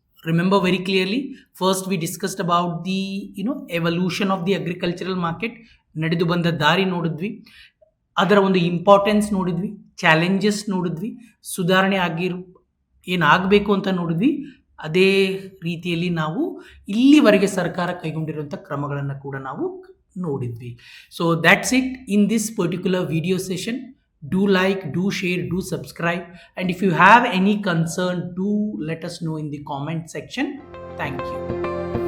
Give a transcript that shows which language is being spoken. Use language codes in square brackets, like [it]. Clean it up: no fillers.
[en] Remember very clearly, first we discussed about the evolution of the agricultural market. [kn] ನಡೆದು ಬಂದ ದಾರಿ ನೋಡಿದ್ವಿ, ಅದರ ಒಂದು ಇಂಪಾರ್ಟೆನ್ಸ್ ನೋಡಿದ್ವಿ, ಚಾಲೆಂಜಸ್ ನೋಡಿದ್ವಿ, ಸುಧಾರಣೆ ಏನಾಗಬೇಕು ಅಂತ ನೋಡಿದ್ವಿ. ಅದೇ ರೀತಿಯಲ್ಲಿ ನಾವು ಇಲ್ಲಿವರೆಗೆ ಸರ್ಕಾರ ಕೈಗೊಂಡಿರುವಂಥ ಕ್ರಮಗಳನ್ನು ಕೂಡ ನಾವು ನೋಡಿದ್ವಿ. [en] So that's it in this particular video session. Do like, do share, do subscribe, and if you have any concern, do let us know in the comment section. Thank you.